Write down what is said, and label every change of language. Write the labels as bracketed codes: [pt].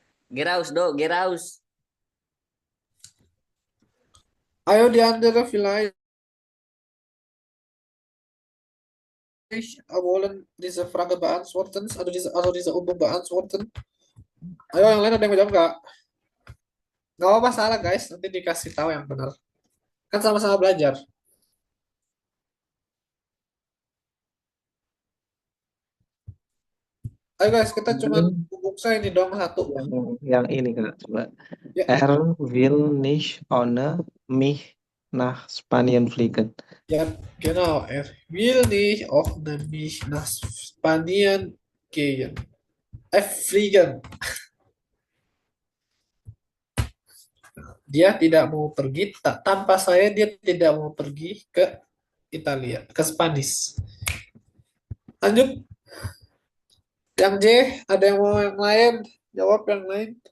[id] Geraus do, Geraus. Ayo di [de] andere vielleicht wollen diese Frage beantworten, also diese Übung beantworten. [id] Ayo yang lain ada yang mau jawab nggak? Nggak apa-apa salah guys, nanti dikasih tahu yang benar. Kan sama-sama belajar. Ayo guys, kita cuma hubung saya ini dong satu. Yang ini Kak, coba. Ya, [de] Will nicht ohne mich nach Spanien fliegen. ja, genau. Will nicht ohne mich nach Spanien gehen. Fliegen. [id] Dia tidak mau pergi, tanpa saya dia tidak mau pergi ke Italia, ke Spanish. Lanjut. Yang J, ada yang mau yang lain? Jawab yang lain.